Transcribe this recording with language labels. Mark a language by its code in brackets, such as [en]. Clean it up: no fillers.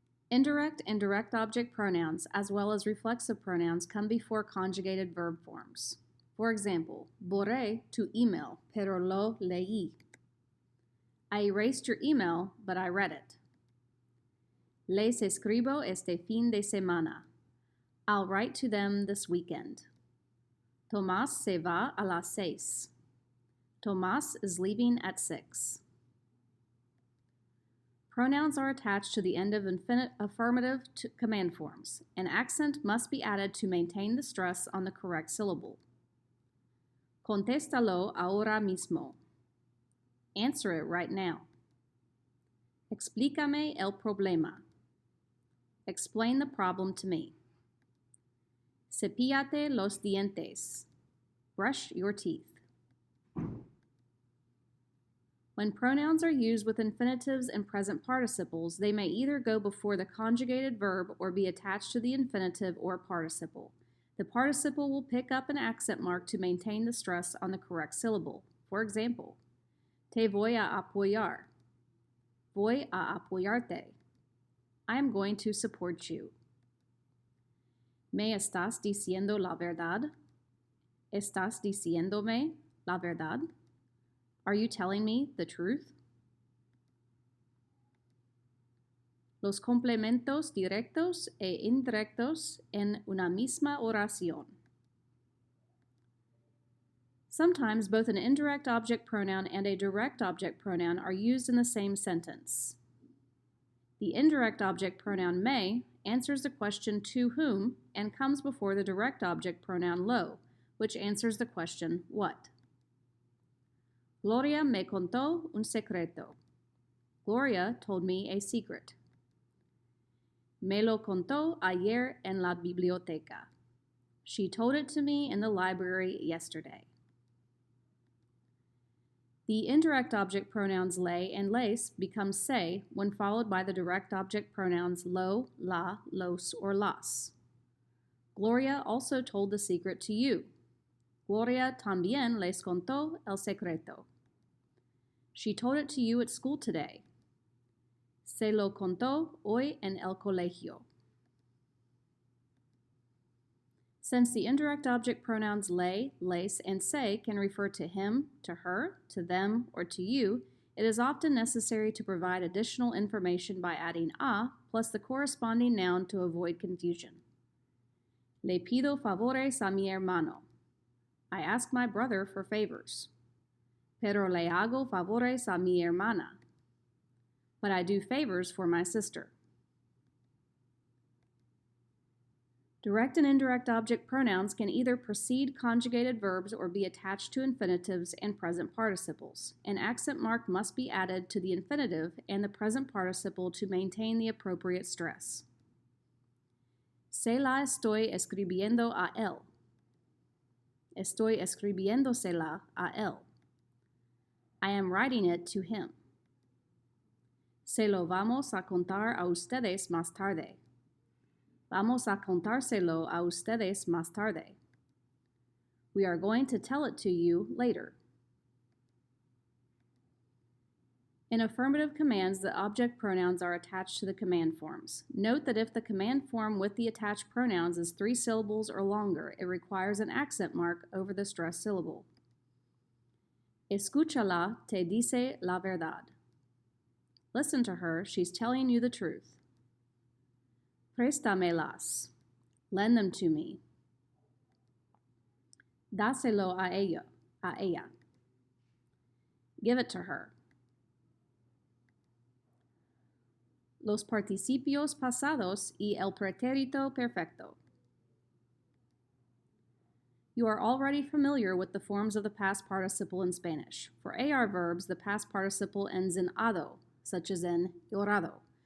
[en] Indirect and direct object pronouns, as well as reflexive pronouns, come before conjugated verb forms. For example, [es] borré tu email, pero lo leí. [en] I erased your email, but I read it. [es] Les escribo este fin de semana. [en] I'll write to them this weekend. [es] Tomás se va a las 6. [en] Tomás is leaving at 6. Pronouns are attached to the end of affirmative command forms. An accent must be added to maintain the stress on the correct syllable. [es] Contéstalo ahora mismo. [en] Answer it right now. [es] Explícame el problema. [en] Explain the problem to me. [es] Cepíllate los dientes. [en] Brush your teeth. When pronouns are used with infinitives and present participles, they may either go before the conjugated verb or be attached to the infinitive or participle. The participle will pick up an accent mark to maintain the stress on the correct syllable. For example, [es] te voy a apoyar. Voy a apoyarte. [en] I am going to support you. [es] ¿Me estás diciendo la verdad? ¿Estás diciéndome la verdad? [en] Are you telling me the truth? [es] Los complementos directos e indirectos en una misma oración. [en] Sometimes both an indirect object pronoun and a direct object pronoun are used in the same sentence. The indirect object pronoun me answers the question to whom and comes before the direct object pronoun lo, which answers the question what. [es] Gloria me contó un secreto. [en] Gloria told me a secret. [es] Me lo contó ayer en la biblioteca. [en] She told it to me in the library yesterday. The indirect object pronouns le and les become se when followed by the direct object pronouns lo, la, los, or las. Gloria also told the secret to you. [es] Gloria también les contó el secreto. [en] She told it to you at school today. [es] Se lo contó hoy en el colegio. [en] Since the indirect object pronouns le, les, and se can refer to him, to her, to them, or to you, it is often necessary to provide additional information by adding a plus the corresponding noun to avoid confusion. [es] Le pido favores a mi hermano. [en] I ask my brother for favors. [es] Pero le hago favores a mi hermana. [en] But I do favors for my sister. Direct and indirect object pronouns can either precede conjugated verbs or be attached to infinitives and present participles. An accent mark must be added to the infinitive and the present participle to maintain the appropriate stress. [es] Se la estoy escribiendo a él. Estoy escribiéndosela a él. [en] I am writing it to him. [es] Se lo vamos a contar a ustedes más tarde. Vamos a contárselo a ustedes más tarde. [en] We are going to tell it to you later. In affirmative commands, the object pronouns are attached to the command forms. Note that if the command form with the attached pronouns is 3 syllables or longer, it requires an accent mark over the stressed syllable. [es] Escúchala, te dice la verdad. [en] Listen to her, she's telling you the truth. [es] Préstamelas. [en] Lend them to me. [es] Dáselo a ella. [en] Give it to her. [es] Los participios pasados y el pretérito perfecto. [en] You are already familiar with the forms of the past participle in Spanish. For AR verbs, the past participle ends in ado, such as in llorado.